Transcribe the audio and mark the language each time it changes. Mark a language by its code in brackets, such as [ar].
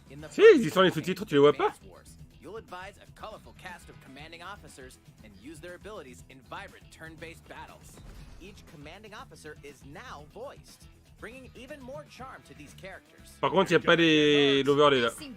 [fr] Si, ils y sont les sous-titres, tu les vois pas? [en] You'll advise a colorful cast of commanding officers and use their abilities in vibrant turn-based battles. Each commanding officer is now voiced, bringing even more charm to these characters. [fr] Par contre, il n'y a pas l'overlay là.